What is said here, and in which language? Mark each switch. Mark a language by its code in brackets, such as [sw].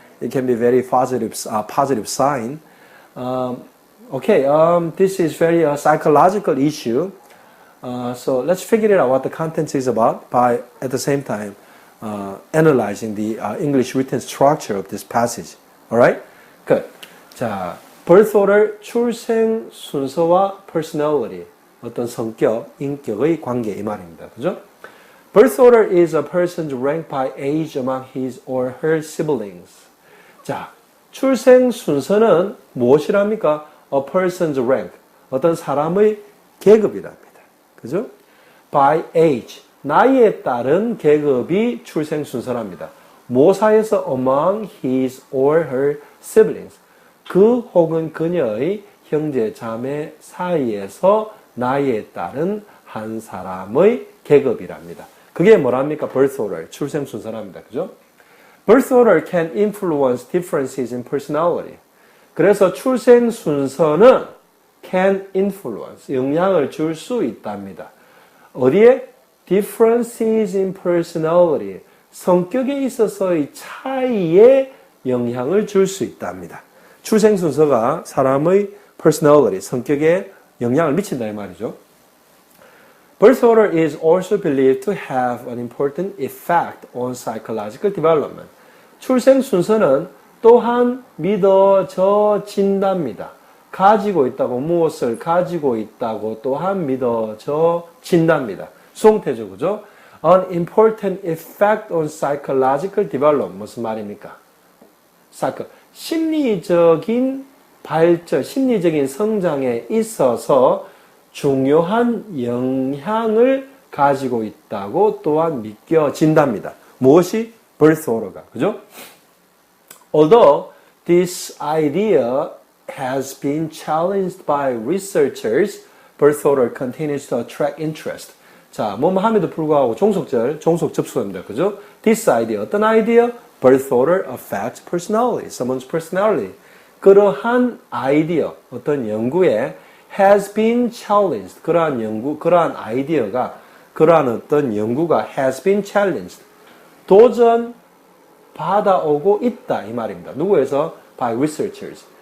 [en] It can be very positive sign. This is very psychological issue. So let's figure it out what the contents is about by at the same time analyzing the English written structure of this passage. Alright? Good. [ko] 자, birth order, 출생 순서와 [en] personality, [ko] 어떤 성격, 인격의 관계 이 말입니다. 그죠? [en] Birth order is a person's rank by age among his or her siblings. [ko] 자, 출생 순서는 무엇이랍니까? [en] A person's rank, [ko] 어떤 사람의 계급이랍니다. 그죠? [en] By age, [ko] 나이에 따른 계급이 출생 순서랍니다. 모사에서 [en] among his or her siblings. [ko] 그 혹은 그녀의 형제 자매 사이에서 나이에 따른 한 사람의 계급이랍니다. 그게 뭐랍니까? birth order, 출생 순서랍니다. 그죠? [en] birth order can influence differences in personality. [ko] 그래서 출생 순서는 [en] can influence, [ko] 영향을 줄 수 있답니다. 어디에? [en] differences in personality, [ko] 성격에 있어서의 차이에 영향을 줄 수 있답니다. 출생 순서가 사람의 [en] personality, [ko] 성격에 영향을 미친다 이 말이죠. [en] Birth order is also believed to have an important effect on psychological development. [ko] 출생 순서는 또한 믿어져진답니다. 가지고 있다고, 무엇을 가지고 있다고 또한 믿어져진답니다. 수동태죠, 그죠? [en] An important effect on psychological development. [ko] 무슨 말입니까? 심리적인 발전, 심리적인 성장에 있어서 중요한 영향을 가지고 있다고 또한 믿겨진답니다. 무엇이? [en] birth order [ko] 가. 그죠? [en] Although this idea has been challenged by researchers, birth order continues to attract interest. [ko] 자, 함에도 불구하고 종속절, 종속 접수입니다. 그죠? [en] This idea, [ko] 어떤 아이디어? [en] Birth order affects personality, someone's personality. [ko] 그러한 아이디어, 어떤 연구에 [en] has been challenged. [ko] 그러한 아이디어가, 그러한 어떤 연구가 [en] has been challenged. [ko] 도전 받아오고 있다. 이 말입니다. 누구에서? [en] By researchers.